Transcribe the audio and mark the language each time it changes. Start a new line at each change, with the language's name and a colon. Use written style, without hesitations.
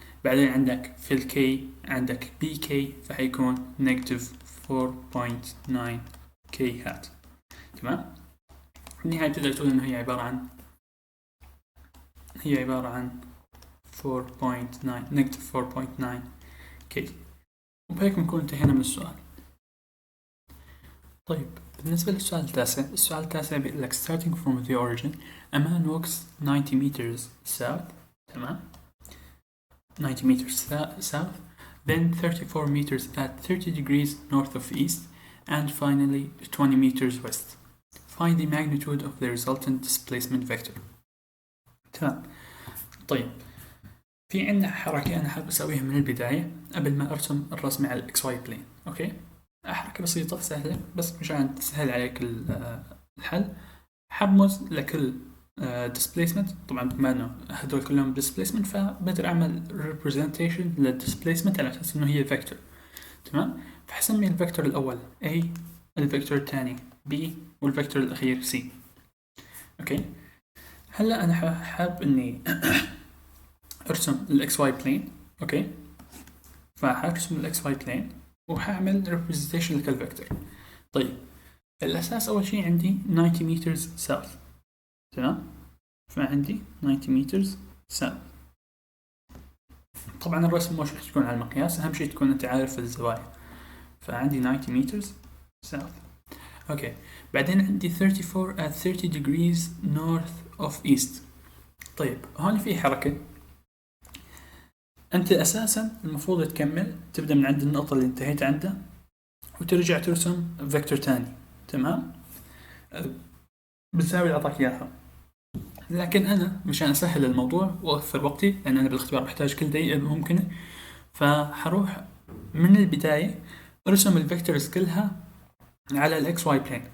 Arabic: بعدين عندك في الكي عندك bk فحيكون نيجاتيف 4.9 k hat. تمام. النهاية تقدر تقول إنه هي عبارة عن 4.9 نيجاتيف 4.9 k. وبهيك بنكون انتهينا من السؤال. طيب بالنسبة للسؤال التاسع بيقول لك
English: starting from the origin a man walks 90 meters south.
Arabic: تمام.
English: 90 meters south, then 34 meters at 30 degrees north of east, and finally 20 meters west. Find the magnitude of the resultant displacement vector. تمام.
Arabic: طيب في عندنا حركة أنا حاب أسويها من البداية قبل ما أرسم الرسمة على الإكس واي بلين. أوكي. حركة بسيطة سهلة بس مشان تسهل عليك الحل. حبمز لكل displacement. طبعا بما انه هدول كلهم displacement فبقدر اعمل representation للdisplacement على اساس انه هي vector. تمام. فحسمي الفيكتور الاول A، الفيكتور الثاني B، والفيكتور الاخير C. اوكي. هلا انا حاب اني ارسم الاكس واي بلين. اوكي. فحرسم الاكس واي بلين وحاعمل representation لكل فيكتور. طيب الاساس اول شيء عندي
English: 90 meters south.
Arabic: تمام. فعندي
English: 90 meters south.
Arabic: طبعا الرسم مش رح تكون على المقياس، أهم شيء تكون أنت عارف الزوايا. فعندي
English: 90 meters south.
Arabic: اوكي، بعدين عندي
English: 34 at 30 degrees north of east.
Arabic: طيب هون في حركة، انت اساسا المفروض تكمل تبدأ من عند النقطة اللي انتهيت عندها وترجع ترسم فيكتور تاني، تمام، بالزاوية اللي اعطاك اياها. لكن انا مشان اسهل الموضوع واوفر وقتي، لان انا بالاختبار بحتاج كل دقيقة ممكنة، فحروح من البداية ارسم الفيكتورز كلها على الاكس واي بلين.